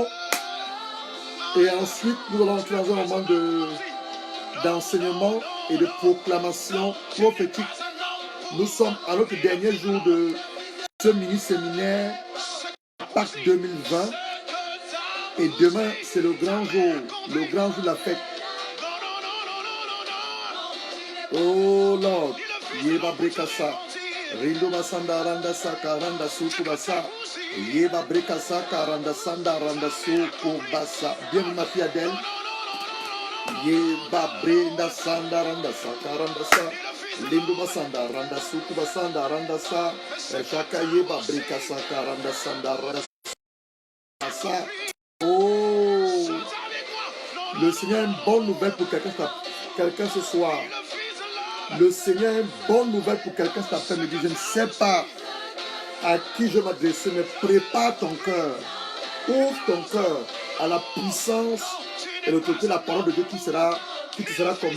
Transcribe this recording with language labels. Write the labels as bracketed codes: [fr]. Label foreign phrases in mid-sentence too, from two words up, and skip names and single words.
[fr] Et ensuite, nous allons entrer dans un moment d'enseignement et de proclamation prophétique. Nous sommes à notre dernier jour de ce mini-séminaire Pâques 2020. Et demain, c'est le grand jour de la fête. [en] Oh Lord, Yeba Brekasa, Rindo Masanda Randa Saka Randa Sukubasa, Yeba Brekasa Randa Sanda Randa Sukubasa. [fr] Bienvenue ma fille Adèle. Yeba Brenda Sanda Randa Saka Randa Sa, Lindo Masanda Randa Sukubasanda Randa Sa, Shaka Yeba Brekasa Randa Sanda Randa Sa. Oh, le Seigneur a une bonne nouvelle pour quelqu'un ce soir. Le Seigneur a une bonne nouvelle pour quelqu'un cet après-midi. Je ne sais pas à qui je m'adresser, mais prépare ton cœur. Ouvre ton cœur à la puissance et l'autorité de la parole de Dieu qui te sera communiquée.